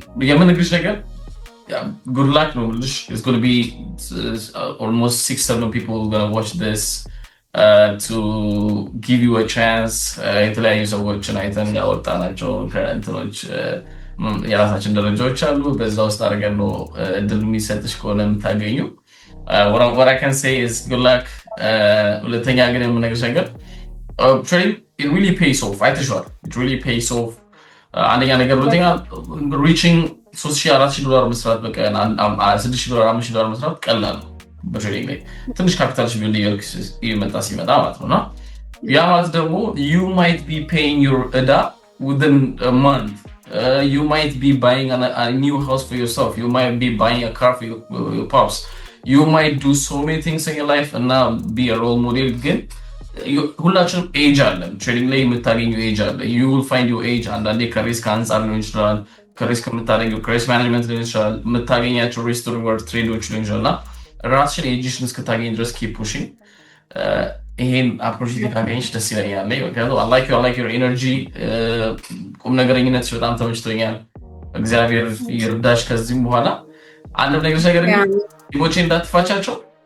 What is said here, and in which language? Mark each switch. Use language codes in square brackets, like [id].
[am] የምንግርሽ ነገር [en] good luck [am] ነው ልሽ. [en] It's going to be almost 6-7 people who are going to watch this. To give you a chance [am] የተለያዩ ሰዎችን አይተን ያወጣናቸው ከእንትኖች የራሳችን ደረጃዎች አሉ። በዛ ውስጥ አድርገን ነው እድል የሚሰጥሽ ከሆነ የምታገኙ። [en] what I can say is good luck። [am] ሁለተኛ ግን የምነግርሽ ነገር [en] trading it really pays off። [am] አይተሽዋል። [en] it really pays off። [am] አንደኛ ነገር ሁለተኛ [en] reaching $3,000-4,000 [am] መስራት በቀን $6,000 $5,000 መስራት ቀላል ነው። በትሬዲንግ ላይ ትንሽ ካፒታል ቢልድ ይመጣ ሲመጣ ማለት ነውና ያ ማለት ደግሞ [en] you might be paying your [am] ዕዳ within a month. [en] You might be buying a new house for yourself. You might be buying a car for your pops. You might do so many things in your life and now be a role model. [am] ግን ሁላችንም ኤጅ አለን። ትሬዲንግ ላይ የምታገኘው ኤጅ አለ። [en] you will find your age [am] አንዳንዴ ከሪስክ አንጻር ሊሆን ይችላል። ከሪስክ የምታገኘው ከሪስክ ማኔጅመንት ሊሆን ይችላል። የምታገኛቸው ሪስክ ሪዋርድ ትሬዶች ሊሆን ይችላል። ራስሽን ኤጅሽን እስክታገኝ ድረስ [en] ኪፕ ፑሽንግ። [am] ይሄን ኦፖርቹኒቲ ካገኘሽ ደስ ይለኛል። ምክንያቱም [en] I like your energy። [am] ቁም ነገረኝነትሽ በጣም ተመችቶኛል። እግዚአብሔር ይርዳሽ። ከዚህም በኋላ አንድ ነገር ግን ቲሞቼ እንዳትፋቻቸው።